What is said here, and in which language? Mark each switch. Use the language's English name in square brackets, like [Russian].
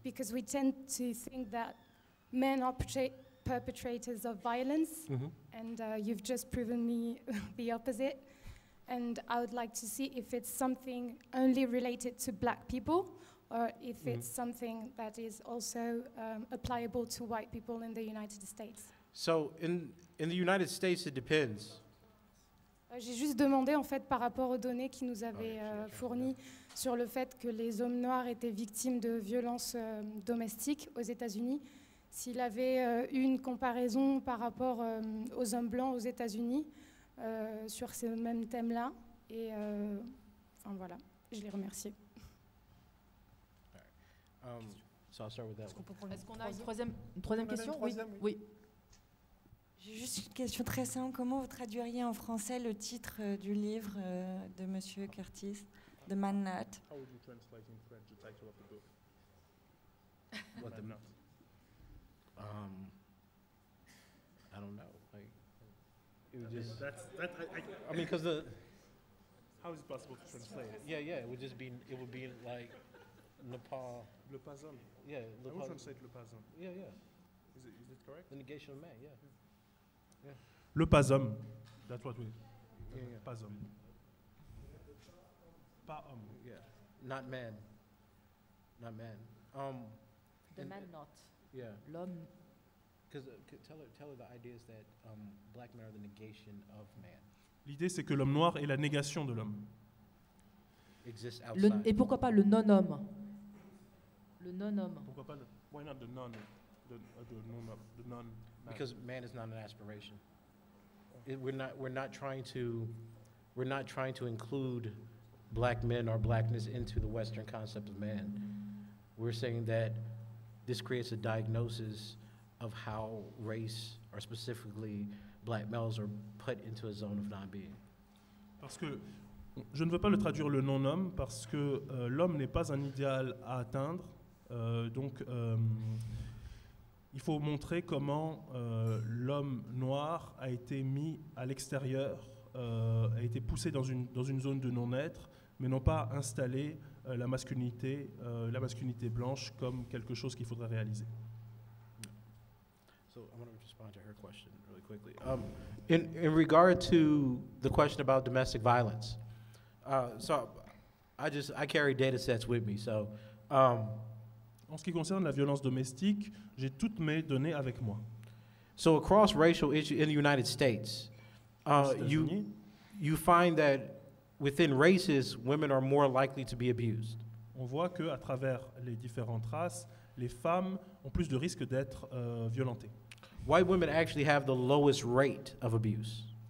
[English] because we tend to think that men are perpetrators of violence, and you've just proven me the opposite. And I would like to see if it's something only related to black people, or if it's something that is also applicable to white people in the United States. So in the United States, it depends. [French] J'ai juste demandé en fait par rapport aux données qui nous avaient fournies sur le fait que les hommes noirs étaient victimes de violences domestiques aux États-Unis. S'il avait eu une comparaison par rapport aux hommes blancs aux États-Unis sur ces mêmes thèmes-là. Et enfin voilà, je les remercie. [English] So I'll start with that one. [French] Est-ce qu'on a une troisième question? Oui. J'ai juste une question très simple. Comment vous traduiriez en français le titre du livre de Monsieur Curtis, The Man Nut? [English] How would you translate in French the title of the book? What the I don't know. Like, it would just. I mean, because the. How is it possible to translate it? Yeah. It would just be. It would be like Nepal. [French] Le pas homme. [English] Yeah. I would translate [French] le pas homme. [English] Yeah. Is it correct? The negation of man. Yeah. [French] Le pas homme. [English] That's what we. Yeah. [French] Pas homme. Pas homme. [English] Yeah. Not man. Not man. The man not. Yeah. [French] L'homme. [English] Because tell her the idea is that black men are the negation of man. [French] L'idée, c'est que l'homme noir est la négation de l'homme. [English] Exists outside. [French] Et pourquoi pas le non-homme? Le non-homme. Pourquoi pas [English] why not the non? The non. Because man is not an aspiration. We're not trying to include black men or blackness into the Western concept of man. We're saying that this creates a diagnosis of how race, or specifically black males, are put into a zone of non-being. [French] Parce que je ne veux pas le traduire le non-homme parce que l'homme n'est pas un idéal à atteindre. Donc, il faut montrer comment l'homme noir a été mis à l'extérieur, a été poussé dans une zone de non-être, mais non pas installé la masculinité blanche comme quelque chose qu'il faudrait réaliser. [English] So I want to respond to her question really quickly. In regard to the question about domestic violence, so I carry data sets with me. So [French] en ce qui concerne la violence domestique, j'ai toutes mes données avec moi. [English] So across racial issues in the United States, you find that within races, women are more likely to be abused. [French] On voit que à travers les différentes races, les femmes ont plus de risques d'être violentées. [English] White women actually have the lowest rate of abuse.